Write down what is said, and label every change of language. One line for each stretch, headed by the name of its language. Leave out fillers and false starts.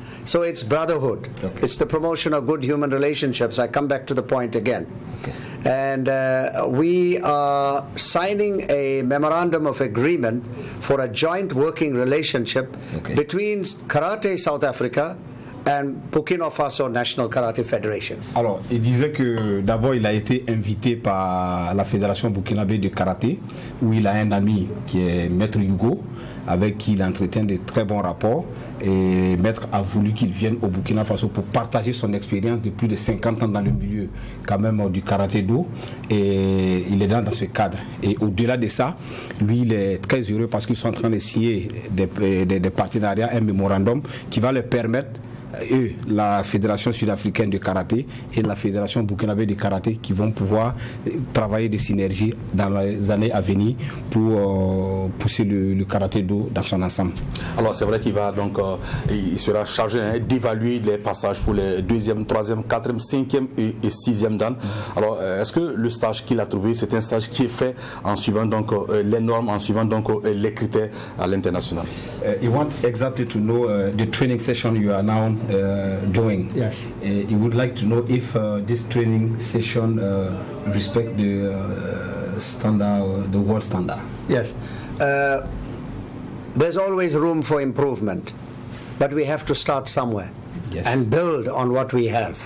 English: So it's brotherhood. Okay. It's the promotion of good human relationships. I come back to the point again. Okay. And we are signing a memorandum of agreement for a joint working relationship between Karate South Africa and Burkina Faso National Karate Federation.
French: Alors, il disait que d'abord il a été invité par la Fédération burkinabé de karaté, où il a un ami qui est Maître Hugo, avec qui il entretient de très bons rapports. Et Maître a voulu qu'il vienne au Burkina Faso pour partager son expérience de plus de 50 ans dans le milieu quand même du karaté-do. Et il est dans ce cadre. Et au-delà de ça, lui, il est très heureux parce qu'ils sont en train de signer des partenariats, un mémorandum qui va leur permettre, eux, la Fédération sud-africaine de karaté et la Fédération burkinabé de karaté, qui vont pouvoir travailler des synergies dans les années à venir pour pousser le karaté-do dans son ensemble. Alors c'est vrai qu'il va donc il sera chargé d'évaluer les passages pour les 2e, 3e, 4e, 5e et 6e dan. Alors est-ce que le stage qu'il a trouvé, c'est un stage qui est fait en suivant donc les normes, en suivant donc les critères à l'international?
English: You want exactly to know the training session you are now doing. Yes. You would like to know if this training session respect the standard, the world standard. Yes. There's always room for improvement, but we have to start somewhere and build on what we have.